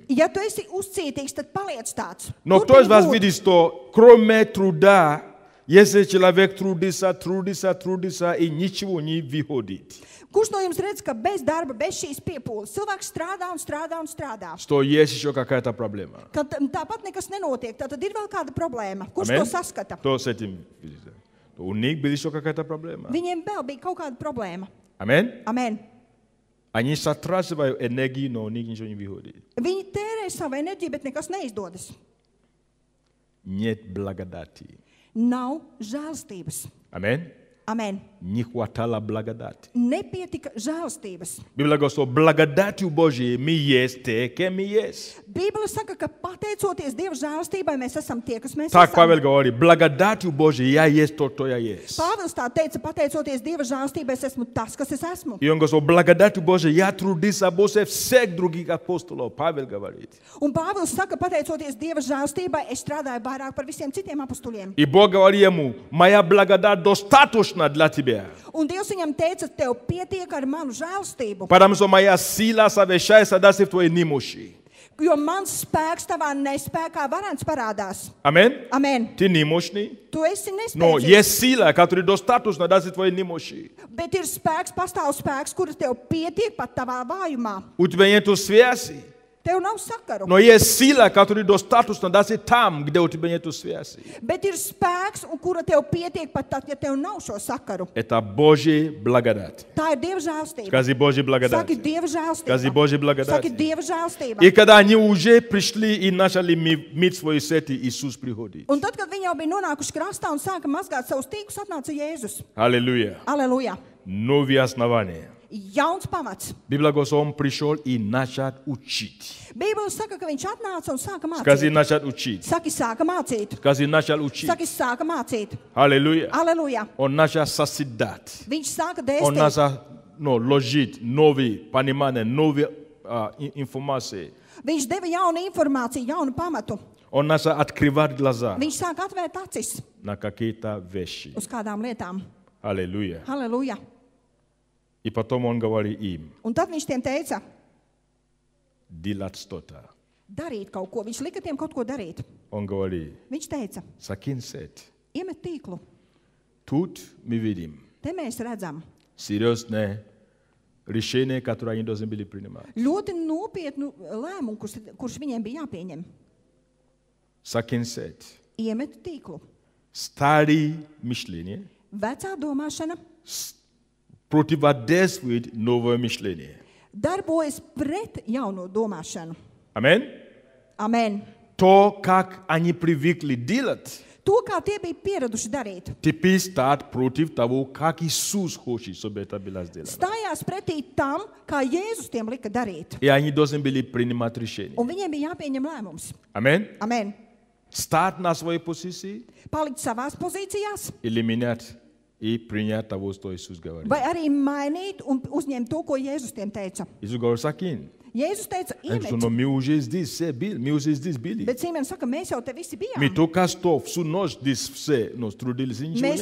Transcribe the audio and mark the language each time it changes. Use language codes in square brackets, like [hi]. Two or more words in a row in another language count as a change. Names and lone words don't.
[lv] Ja tu esi uzcītīgs, tad paliec tāds. [ru] Но кто из [lv] Turpini [ru] вас [lv] būt. [ru] видит, что кроме труда, если человек трудится и ничего не выходит, [lv] Kurš no jums redz, ka bez darba, bez šīs piepūles cilvēks strādā un strādā un strādā? [ru] что есть еще какая-то проблема. [lv] Ka tāpat nekas nenotiek, tad ir vēl kāda problēma. Kurš [ru] Аминь? [lv] to saskata? [ru] Кто с этим видит? У них была еще какая-то проблема. [lv] Viņiem vēl bija kaut kāda problēma. [ru] Аминь? [lv] Amen. [ru] Они затрачивают энергию, но у них ничего не выходит. [lv] Viņi tērē savu enerģiju, bet nekas neizdodas. [ru] Нет благодати. [lv] Nav žēlstības. [ru] Аминь? [lv] Amen. [ru] Не хватало благодати. [lv] Nepietika žēlstības. [ru] Библия говорит, что благодатью Божьей мы есть те, кем мы есть. [lv] Bībele saka, ka pateicoties Dieva žēlstībai, mēs esam tie, kas mēs [ru] Так [lv] esam. [ru] Павел говорит, благодатью Божьей я есть тот, кто я есть. [lv] Pāvils tā teica, pateicoties Dieva žēlstībai, es esmu tas, kas es esmu. [ru] И он говорит, что благодатью Божьей я трудился больше всех других апостолов. Павел говорит. [lv] Un Pāvils saka, pateicoties Dieva žēlstībai, es strādāju vairāk par visiem citiem apostuliem. [ru] И Бог говорит ему, моя благодать достаточна для тебя. [lv] Un Dievs viņam teica, tev pietiek ar manu žēlstību, [ru] Потому что моя сила совершается даже в твоей немощи. [lv] jo mans spēks tavā nespēkā varens parādās. [ru] Аминь? [lv] Amen. [ru] Ты немощный? [lv] Tu esi [ru] Но [lv] nespēcīgs, [ru] есть сила, которая достаточна даже в твоей немощи. [lv] bet ir spēks, pastāv spēks, kurus tev pietiek pat tavā vājumā. [ru] У тебя нету связи. [lv] Tev nav sakaru, [ru] Но есть сила, которая достаточна даже там, где у тебя нету связи. [lv] bet ir spēks, un kura tev pietiek pat tad, ja tev nav šo sakaru. [ru] Это Божья благодать. [lv] Tā ir Dieva žēlstība. [ru] Скажи Божья благодать. [lv] Saki Dieva [ru] Скажи [lv] žēlstība. [ru] Божья благодать. [lv] Saki Dieva žēlstība. [ru] И когда они уже пришли и начали мыть свои сети, Иисус приходит. [lv] Un tad, kad viņi jau bija nonākuši krastā un sāka mazgāt savus tīklus, atnāca Jēzus. [ru] Аллилуйя. [lv] Aleluja! [ru] Новые основания. [lv] Jauns pamats. [ru] Библия говорит, что он пришел и начал учить. [lv] Bībele saka, ka viņš atnāca un sāka [ru] Скажи, [lv] mācīt. [ru] начал учить. [lv] Saki, sāka mācīt. [ru] Скажи, начал учить. [lv] Saki, sāka mācīt. [ru] Аллилуйя. [lv] Aleluja! [ru] Он начал созидать. [lv] Viņš sāka [ru] Он [lv] dēstīt. [ru] начал ложить новые понимания, новые информации. [lv] Viņš deva jaunu informāciju, jaunu pamatu. [ru] Он начал открывать глаза [lv] Viņš sāka atvērt acis [ru] на какие-то вещи. [lv] uz kādām lietām. [ru] Аллилуйя. [lv] Halleluja! [ru] И потом он говорит им, [lv] Un tad viņš tiem teica, [ru] делать что-то. [lv] darīt kaut ko. Viņš lika tiem kaut ko darīt. [ru] Он говорит, [lv] Viņš teica, [ru] закинь сеть. [lv] iemet tīklu. [ru] Тут мы видим [lv] Te mēs redzam [ru] серьезное решение, которое они должны были принимать. [lv] ļoti nopietnu lēmumu, kurš viņiem bija jāpieņem. [ru] Закинь сеть. [lv] Iemet tīklu. [ru] Старые мышления [lv] Vecā domāšana [ru] противодействует новое мышление. [lv] darbojas pret jauno domāšanu. [ru] Аминь. [lv] Amen. [ru] То, как они привыкли делать, [lv] To, kā tie bija pieraduši darīt, [ru] теперь стать против того, как Иисус хочет, чтобы это было сделано. [lv] stājās pretī tam, kā Jēzus tiem lika darīt. [ru] И они должны были принимать решение. [lv] Un viņiem bija jāpieņem lēmums. [ru] Аминь. [lv] Amen. [ru] Стать на своей позиции [lv] Palikt savās pozīcijās, [ru] или менять и принять того, что Иисус говорит. [lv] vai arī mainīt un uzņemt to, ko Jēzus tiem teica. [ru] Иисус говорит, закинь. [lv] Jēzus teica, [ru] Он [lv] iemet. [ru] говорит, но мы уже здесь все были, мы уже здесь были. [lv] Bet Simons saka, mēs jau te visi [ru] Мы [lv] bijām. [ru] только что всю ночь здесь все, но трудились, и ничего